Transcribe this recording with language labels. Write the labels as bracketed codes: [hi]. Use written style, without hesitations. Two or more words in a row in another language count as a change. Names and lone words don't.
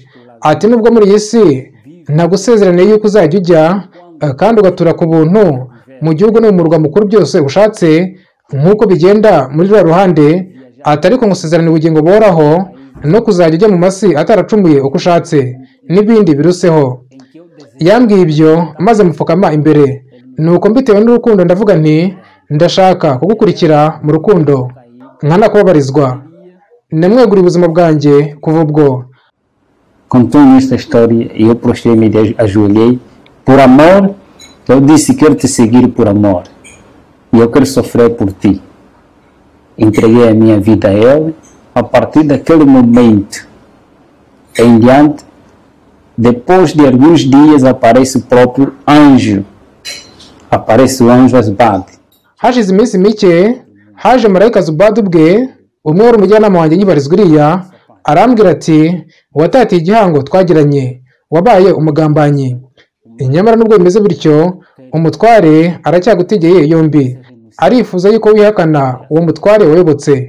[rw] Ati nubwo muri iyi si ntagusezeraniye yuko uzajya ujya kandi ugatura ku buntu mu gihugu no mu murwa mukuru byose ushatse nk'uko bigenda muri rwa ruhande, ati ariko ngusezeraniye ubugingo buhoraho no kuzajya ujya mu masi ataracumuye uko ushatse n'ibindi biruseho. Yambwiye ibyo maze mupfukama imbere, nuko mbitewe n'urukundo ndavuga nti ndashaka kugukurikira mu rukundo nkanakubabarizwa. Namweguriye ubuzima bwanjye kuva ubwo. [pt] contou-me esta história e eu prostrei-me e ajoelhei. Por amor, eu disse: quero te seguir por amor e eu quero sofrer por ti. Entreguei a minha vida a Ele. A partir daquele momento em diante, depois de alguns dias, aparece o próprio anjo. Aparece o anjo Azubad. [rw] Hashize iminsi mike haje marayika Zubad ubwe, umwe wari umujyanama wanjye nyibarizwa iriya, arambwira ati watatiye igihango twagiranye, wabaye umugambanyi. Nyamara nubwo bimeze bityo, umutware aracyagutegeye yombi, arifuza yuko wihakana uwo mutware wayobotse.